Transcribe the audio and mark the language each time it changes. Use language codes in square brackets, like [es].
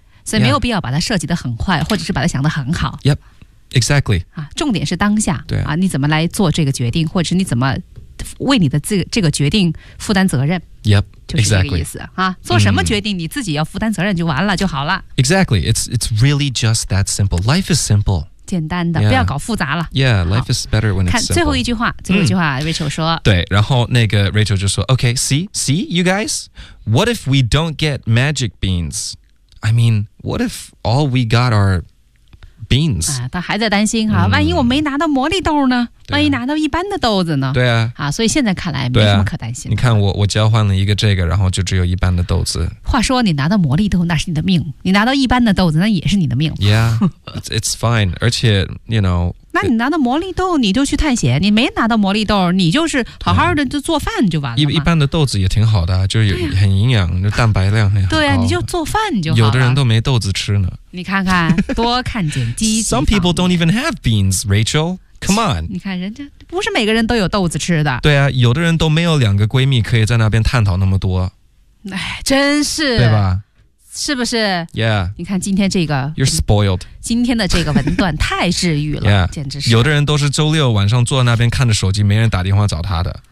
[zh] 所以没有必要把它设计得很坏，或者是把它想得很好。 [en] Yep, exactly。 [zh] 啊，重点是当下。对啊，你怎么来做这个决定，或者你怎么？为你的这个决定负担责任 [en] ，Yep， [zh] 就是这个意思、 [en] exactly. 啊。 [zh] 做什么决定、嗯，你自己要负担责任就完了就好了。 [en] Exactly, it's really just that simple. Life is simple. [zh] 简单的 [en] yeah, [zh] 不要搞复杂了 [en] Yeah, life is better when it's simple [zh] 看最后一句话最后一句话、嗯、Rachel 说对然后那个 Rachel 就说 [en] OK, see you guys What if we don't get magic beans? I mean, what if all we got are beans?、 [zh] 他还在担心、万一我没拿到魔力豆呢、万一拿到一般的豆子呢对啊所以现在看来没什么可担心的、你看我交换了一个这个然后就只有一般的豆子话说你拿到魔力豆那是你的命你拿到一般的豆子那也是你的命 [en] Yeah, it's fine [zh] 而且 [en] you know [zh] 那你拿到魔力豆你就去探险你没拿到魔力豆你就是好好的就做饭就完了一般的豆子也挺好的就是很营养、就蛋白量很高对啊你就做饭就好了有的人都没豆子吃呢你看看多看见积极方面 [en] Some people don't even have beans, Rachel Come on [zh] 你看人家不是每个人都有豆子吃的对啊有的人都没有两个闺蜜可以在那边探讨那么多哎，真是对吧是不是 [en] Yeah [zh] 你看今天这个 [en] You're spoiled [zh] 今天的这个文段太治愈了 [en] Yeah [zh] 简直是有的人都是周六晚上坐在那边看着手机没人打电话找他的